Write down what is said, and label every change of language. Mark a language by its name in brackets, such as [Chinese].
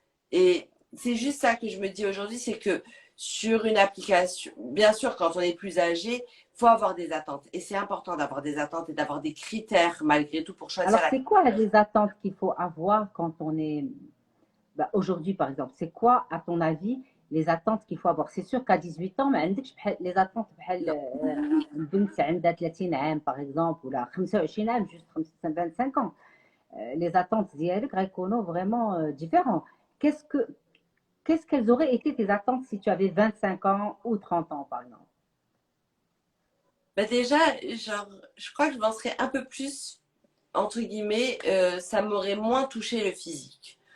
[French] Et c'est juste ça que je me dis aujourd'hui, c'est que sur une application, bien sûr, quand on est plus âgé, il faut avoir des attentes. Et c'est important d'avoir des attentes et d'avoir des critères malgré tout pour choisir Alors, c'est quoi les attentes qu'il faut avoir quand on est bah, aujourd'hui, par exemple? C'est quoi, à ton avis, les attentes qu'il faut avoir? C'est sûr qu'à 18 ans, [Arabic] ما عندكش [French] les attentes [Arabic] بحال [French] Non. [Arabic] البنت عندها 30 عام, [French] par exemple, [Arabic] ولا 25 عام, [French] juste 25 ans. Les attentes [Arabic] ديالك غيكونوا [French] vraiment différents. Qu'est-ce que Qu'est-ce qu'elles auraient été tes attentes si tu avais 25 ans ou 30 ans, par exemple? Bah déjà, genre, je crois que je m'en serais un peu plus, entre guillemets, ça m'aurait moins touché le physique.